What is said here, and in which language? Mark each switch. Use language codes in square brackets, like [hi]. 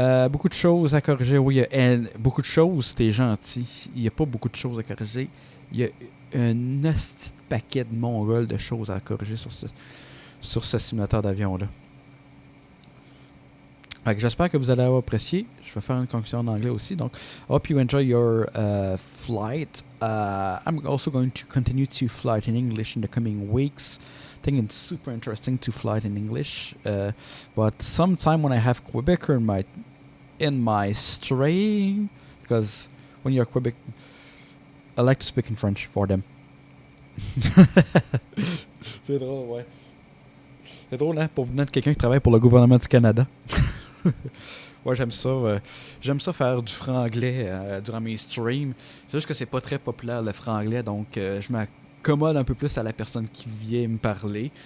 [fr] Beaucoup de choses à corriger. Oui, beaucoup de choses, t'es gentil. Il n'y a pas beaucoup de choses à corriger. Il y a un hostie de paquet de mongols de choses à corriger sur ce simulateur d'avion-là. J'espère que vous allez avoir apprécié. Je vais faire une conclusion en anglais aussi. [en] Donc, hope you enjoy your flight. I'm also going to continue to fly in English in the coming weeks. I think it's super interesting to fly in English. But sometime when I have Quebecer in my stream, because when you're Quebec, I like to speak in French for them. [fr] C'est drôle, ouais. C'est drôle, hein, pour venir de quelqu'un qui travaille pour le gouvernement du Canada. Ouais, j'aime ça. J'aime ça faire du franglais durant mes streams. C'est juste que c'est pas très populaire le franglais, donc je m'accommode un peu plus à la personne qui vient me parler.